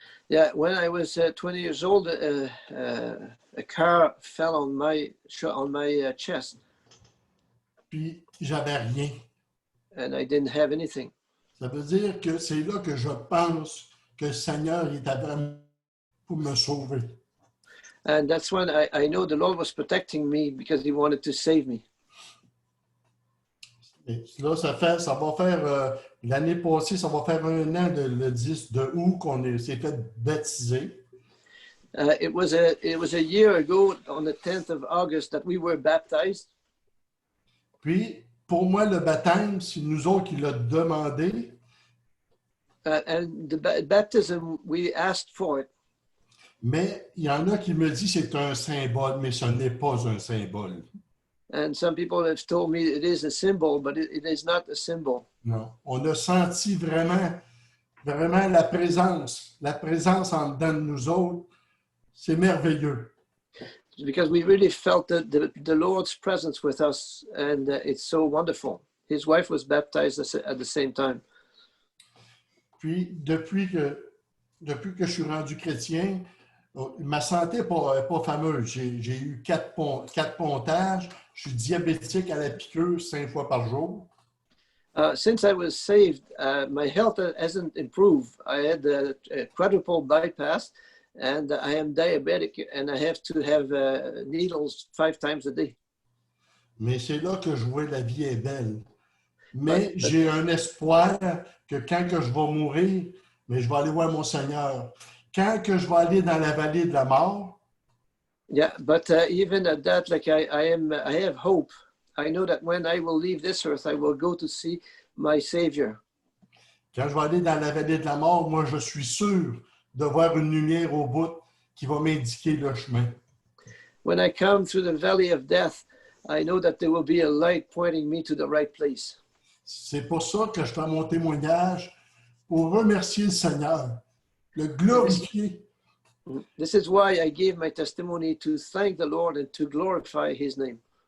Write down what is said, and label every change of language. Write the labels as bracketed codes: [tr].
[en] Yeah, when I was 20 years old, a car fell on my chest. [fr] Puis j'avais rien. [en] And I didn't have anything. [fr] Ça veut dire que c'est là que je pense que le Seigneur est avec moi pour me sauver. [en] And that's when I know the Lord was protecting me because he wanted to save me. [fr] Et là, ça va faire, l'année passée, ça va faire 1 an, le 10 de août, qu'on s'est fait baptiser. [en] It was a year ago, on the 10th of August, that we were baptized. [fr] Puis, pour moi, le baptême, c'est nous autres qui l'a demandé. [en] And the baptism, we asked for it. [fr] Mais il y en a qui me disent que c'est un symbole, mais ce n'est pas un symbole. [en] And some people have told me it is a symbol, but it is not a symbol. [fr] Non. On a senti vraiment la présence en dedans de nous autres. C'est merveilleux. [en] Because we really felt the Lord's presence with us, and it's so wonderful. His wife was baptized at the same time. [fr] Puis, depuis que je suis rendu chrétien, ma santé n'est pas fameuse. J'ai eu 4 pontages. Je suis diabétique à la piqûre 5 fois par jour. [en] Since I was saved, my health hasn't improved. I had a quadruple bypass, and I am diabetic, and I have to have needles 5 times a day. [fr] Mais c'est là que je vois la vie est belle. Mais [en] But [fr] j'ai un espoir que quand que je vais mourir, mais je vais aller voir mon Seigneur. Quand que je vais aller dans la vallée de la mort, [en] yeah, but even at that, like I have hope. I know that when I will leave this earth, I will go to see my Savior. [fr] quand je vais aller dans la vallée de la mort, moi, je suis sûr de voir une lumière au bout qui va m'indiquer le chemin. [en] When I come through the valley of death, I know that there will be a light pointing me to the right place. [fr] C'est pour ça que je fais mon témoignage pour remercier le Seigneur, le [en] This, [fr] glorifier. [en] this is why I gave my testimony, to thank the Lord and to glorify his name.